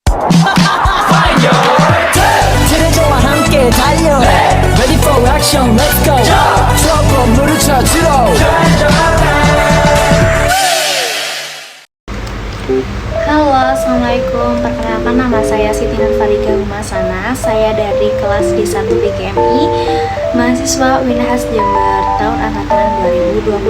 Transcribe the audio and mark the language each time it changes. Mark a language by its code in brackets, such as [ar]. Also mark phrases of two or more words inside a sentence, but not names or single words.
[ko] 트레저와 함께 달려 [en] Ready for action, let's go [ko] 추억 건물을 찾으러 [id] Halo, assalamualaikum. Perkenalkan, nama saya Siti Nurfarika Humasana. Saya dari kelas D1 PGMI, mahasiswa Unhas Jember tahun angkatan 2022.